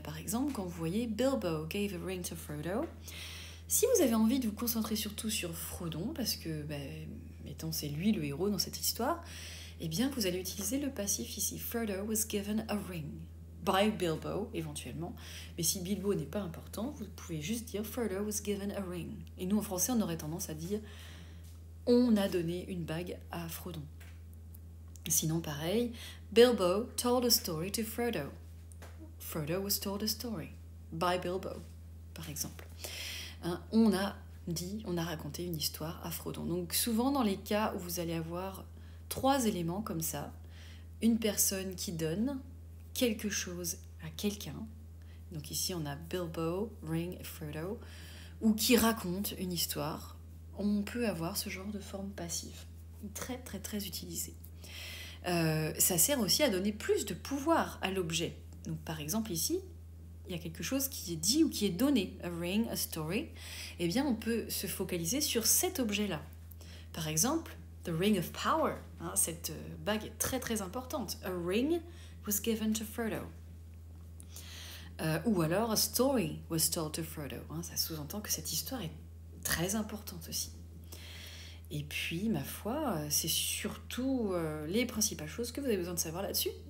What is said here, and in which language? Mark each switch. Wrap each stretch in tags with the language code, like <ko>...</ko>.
<fr>Par exemple, quand vous voyez</fr> <en>Bilbo gave a ring to Frodo,</en> <fr>si vous avez envie de vous concentrer surtout sur Frodon, parce que, mettons, c'est lui le héros dans cette histoire, eh bien, vous allez utiliser le passif ici.</fr> <en>Frodo was given a ring. By Bilbo, éventuellement.</en> <fr>Mais si Bilbo n'est pas important, vous pouvez juste dire</fr> <en>Frodo was given a ring.</en> <fr>Et nous, en français, on aurait tendance à dire on a donné une bague à Frodon. Sinon, pareil,</fr> <en>Bilbo told a story to Frodo. Frodo was told a story by Bilbo,</en> <fr>par exemple. On a raconté une histoire à Frodon. Donc souvent dans les cas où vous allez avoir 3 éléments comme ça, une personne qui donne quelque chose à quelqu'un, donc ici on a Bilbo, Ring et Frodo, ou qui raconte une histoire, on peut avoir ce genre de forme passive, très très très utilisée. Ça sert aussi à donner plus de pouvoir à l'objet. Donc par exemple ici, il y a quelque chose qui est dit ou qui est donné,</fr> <en>a ring, a story,</en> <fr>eh bien on peut se focaliser sur cet objet-là. Par exemple,</fr> <en>the ring of power,</en> <fr>cette bague est très très importante.</fr> <en>A ring was given to Frodo.</en> <fr>Ou alors,</fr> <en>a story was told to Frodo.</en> <fr>Ça sous-entend que cette histoire est très importante aussi. Et puis, ma foi, c'est surtout les principales choses que vous avez besoin de savoir là-dessus.</fr>